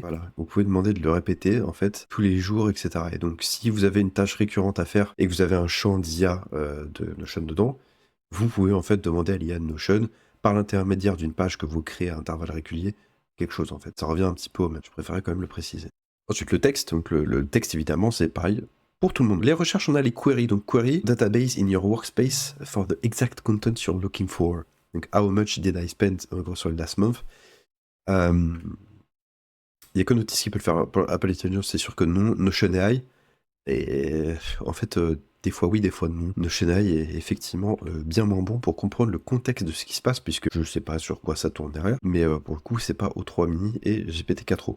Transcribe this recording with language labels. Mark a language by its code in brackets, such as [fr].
[fr] Voilà, vous pouvez demander de le répéter en fait tous les jours, etc. Et donc, si vous avez une tâche récurrente à faire et que vous avez un champ d'IA de Notion dedans, vous pouvez en fait demander à l'IA de Notion, par l'intermédiaire d'une page que vous créez à intervalles réguliers, quelque chose en fait. Ça revient un petit peu au même. Je préférais quand même le préciser. Ensuite, le texte. Donc, le texte, évidemment, c'est pareil pour tout le monde. Les recherches, on a les queries. [en] Donc, query, database in your workspace for the exact content you're looking for. Donc, how much did I spend [fr] sur le [en] last month? [fr] Il y a que Notice qui peut le faire. Pour Apple Intelligence, c'est sûr que non. Notion AI. Et en fait, des fois oui, des fois non. Notion AI est effectivement bien moins bon pour comprendre le contexte de ce qui se passe, puisque je sais pas sur quoi ça tourne derrière, mais pour le coup, c'est pas O3 mini et GPT-4o.